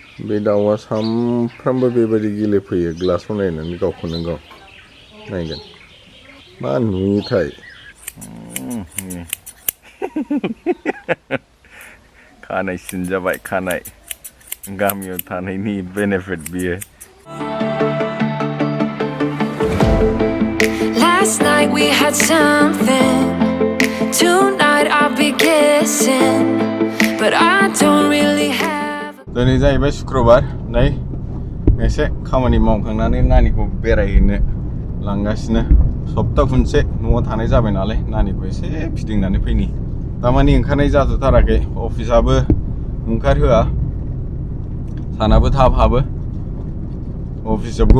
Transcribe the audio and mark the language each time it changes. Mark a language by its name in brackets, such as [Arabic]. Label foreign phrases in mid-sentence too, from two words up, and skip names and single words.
[Bodo] बे दाउआ सामफ्रामबो बेबायदि गेलेफैयो ग्लासाव नायनानै गावखौनो गाव नायगोन मा नुयोथाय खानाय सिनजाबाय खानाय गामियाव थानायनि बेनिफिट बियो [English] Last night we had something. Tonight I'll be guessing, but I don't really have. [Bodo] दिनै जाहैबाय शुक्रबार नै एसे खामानि मावखांनानै नानिखौ बेरायहैनो लांगासिनो सप्ता खनसे न'आव थानाय जाबाय नालाय नानिखौ एसे फिदिंनानै फैनि दामानि ओंखारनाय जाथ'थाराखै अफिसाबो ओंखारहोआ सानाबो थाब हाबो अफिस जोबगौ